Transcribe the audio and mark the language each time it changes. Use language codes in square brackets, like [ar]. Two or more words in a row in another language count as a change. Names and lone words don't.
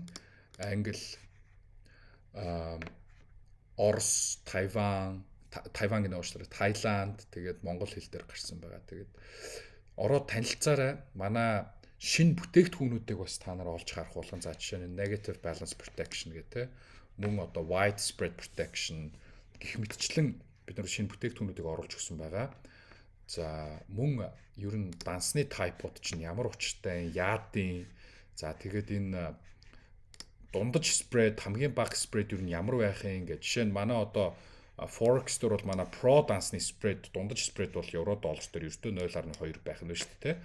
[mn] Англи, Орос, Тайван гэнэ уучлаарай, Таиланд, тэгээд монгол хэл дээр гарсан байгаа. Тэгээд ороод танилцаарай. Манай шинэ бүтээгдэхүүнүүдийг бас та нар олж харах болгон. За жишээ нь [en] negative balance protection [mn] гэх те. Мөн одоо [en] widespread protection [mn] гэх мэтчлэн бид нар шинэ бүтээгдэхүүнүүдийг оруулж өгсөн байгаа. За мөн ер нь дансны тайпууд чинь ямар учиртай, яадын. За тэгээд энэ дундаж спред, хамгийн бага спред ер нь ямар байх юм гэж. Жишээ нь манай одоо Forex дээр бол манай Pro дансны спред, дундаж спред бол евро доллар дээр ердөө 0.2 байх нь шүү дээ.